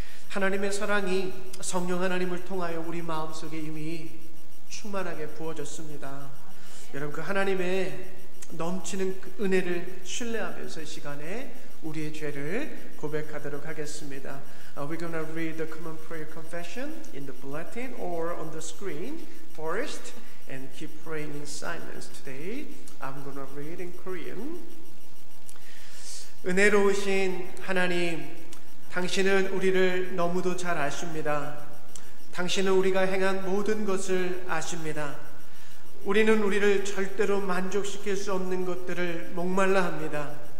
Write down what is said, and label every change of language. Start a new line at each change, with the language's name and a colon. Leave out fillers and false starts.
Korean: 하나님의 사랑이 성령 하나님을 통하여 우리 마음속에 이미 충만하게 부어졌습니다. 여러분, 그 하나님의 넘치는 그 은혜를 신뢰하면서 이 시간에 우리의 죄를 고백하도록 하겠습니다.
English: We're going to read the common prayer confession in the bulletin or on the screen first and keep praying in silence. Today I'm going to read in Korean.
Korean: 은혜로우신 하나님, 당신은 우리를 너무도 잘 아십니다. 당신은 우리가 행한 모든 것을 아십니다. 우리는 우리를 절대로 만족시킬 수 없는 것들을 목말라 합니다.